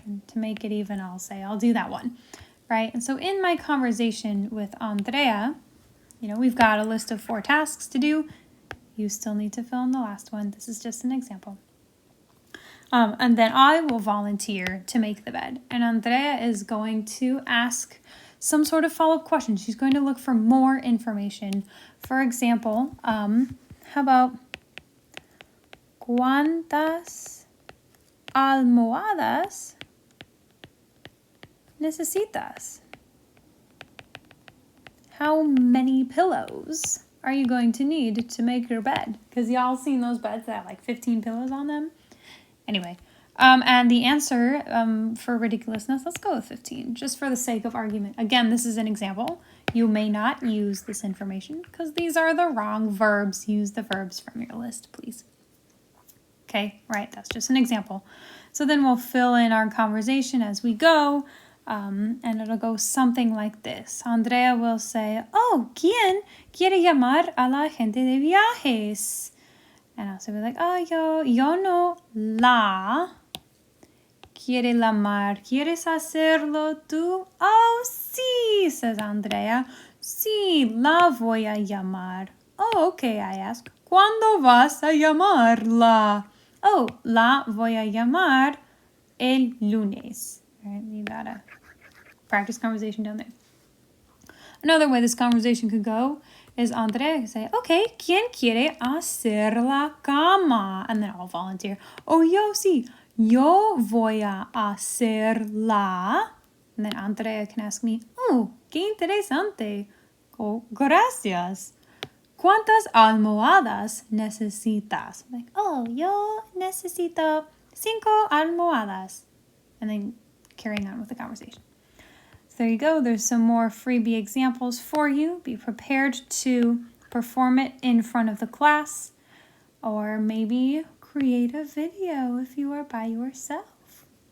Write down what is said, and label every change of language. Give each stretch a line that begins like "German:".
English: And to make it even, I'll do that one. Right? And so in my conversation with Andrea, we've got a list of 4 tasks to do. You still need to fill in the last one. This is just an example. And then I will volunteer to make the bed. And Andrea is going to ask some sort of follow-up question. She's going to look for more information. For example, how about
Spanish: ¿cuántas almohadas necesitas?
English: How many pillows are you going to need to make your bed? Because y'all seen those beds that have like 15 pillows on them? Anyway, and the answer for ridiculousness, let's go with 15, just for the sake of argument. Again, this is an example. You may not use this information because these are the wrong verbs. Use the verbs from your list, please. Okay, right, that's just an example. So then we'll fill in our conversation as we go, and it'll go something like this. Andrea will say,
Spanish: ¿quién quiere llamar a la gente de viajes?
English: And I'll say like,
Spanish: yo no. La quiere llamar. ¿Quieres hacerlo tú? Oh, sí,
English: says Andrea.
Spanish: Sí, la voy a llamar.
English: Oh, okay, I ask.
Spanish: ¿Cuándo vas a llamarla? Oh, la voy a llamar el lunes.
English: All right, you gotta practice conversation down there. Another way this conversation could go is Andrea say, okay,
Spanish: ¿quién quiere hacer la cama?
English: And then I'll volunteer.
Spanish: Oh, yo sí, yo voy a hacerla.
English: And then Andrea can ask me, oh,
Spanish: qué interesante. Oh, gracias. ¿Cuántas almohadas necesitas?
English: I'm like,
Spanish: oh, yo necesito 5 almohadas.
English: And then carrying on with the conversation. So there you go. There's some more freebie examples for you. Be prepared to perform it in front of the class, or maybe create a video if you are by yourself.